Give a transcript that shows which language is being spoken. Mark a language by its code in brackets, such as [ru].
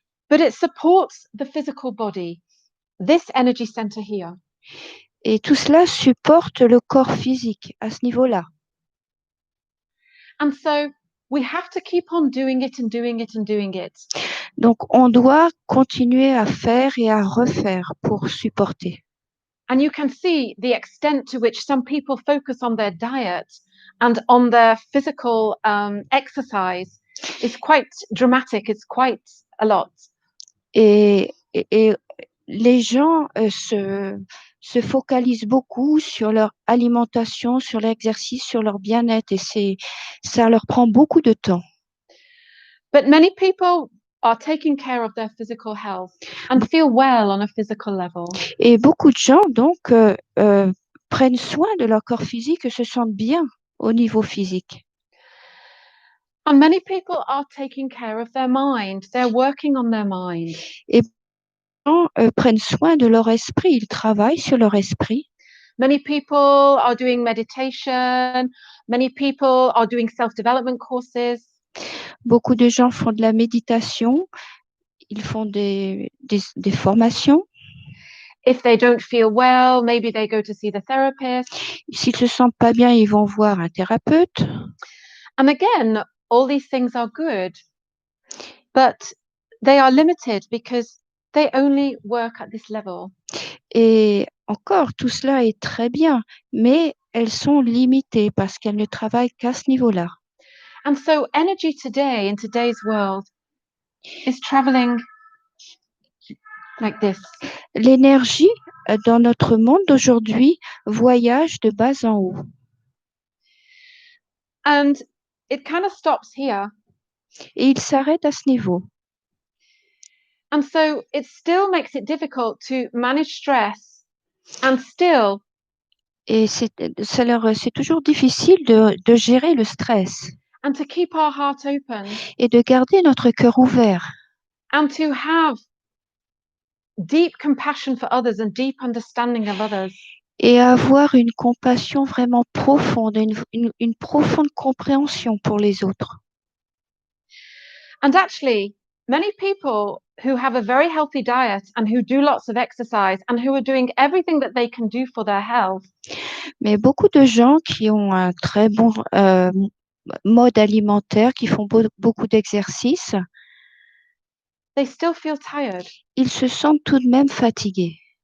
[en] But it supports the physical body, this energy center here. [fr] Et tout cela supporte le corps physique à ce niveau-là. [en] And so we have to keep on doing it and doing it and doing it. [fr] Donc, on doit continuer à faire et à refaire pour supporter. [en] And you can see the extent to which some people focus on their diet and on their physical exercise is quite dramatic. It's quite a lot. [fr] Et les gens se focalisent beaucoup sur leur alimentation, sur l'exercice, sur leur bien-être et ça leur prend beaucoup de temps. [en] But many people are taking care of their physical health and feel well on a physical level. [fr] Et beaucoup de gens donc prennent soin de leur corps physique et se sentent bien au niveau physique. [en] And many people are taking care of their mind. They're working on their mind. [fr] Et prennent soin de leur esprit, ils travaillent sur leur esprit. [en] Many people are doing meditation. Many people are doing self-development courses. [fr] Beaucoup de gens font de la méditation, ils font des formations. [en] If they don't feel well, maybe they go to see the therapist. [fr] S'ils se sentent pas bien, ils vont voir un thérapeute. [en] And again, all these things are good, but they are limited because they only work at this level. [fr] Et encore, tout cela est très bien, mais elles sont limitées parce qu'elles ne travaillent qu'à ce niveau-là. [en] And so energy today in today's world is traveling like this. [fr] L'énergie dans notre monde d'aujourd'hui voyage de bas en haut. [en] And it kind of stops here. [fr] Et il s'arrête à ce niveau. [en] And so it still makes it difficult to manage stress and still. [fr] Et c'est toujours difficile de gérer le stress. [en] and to keep our heart open [fr] et de garder notre cœur ouvert [en] and to have deep compassion for others and deep understanding of others. [fr] et avoir une compassion vraiment profonde, une profonde compréhension pour les autres. [en] And actually, many people who have a very healthy diet and who do lots of exercise and who are doing everything that they can do for their health, [fr] Mais beaucoup de gens qui ont un très bon mode alimentaire, qui font beaucoup d'exercices, [en] they still feel tired. [fr] ils se sentent tout de même fatigués.